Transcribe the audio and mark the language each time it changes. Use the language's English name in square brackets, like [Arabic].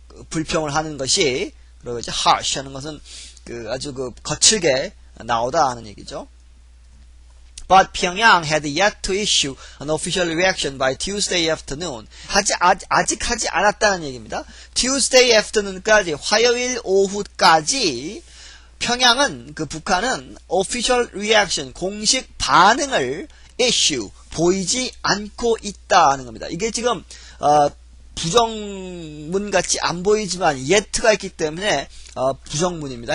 [Korean] 불평을 하는 것이 그리고 이제 harsh 하는 것은 아주 거칠게 나오다 하는 얘기죠. [English] But Pyongyang had yet to issue an official reaction by Tuesday afternoon. [Korean] 아직 하지 않았다는 얘기입니다. [English] Tuesday afternoon [Korean] 까지 화요일 오후까지 평양은 북한은 [English] official reaction [Korean] 공식 반응을 issue 보이지 않고 있다는 겁니다. 이게 지금 부정문 같이 안 보이지만 yet가 있기 때문에 부정문입니다.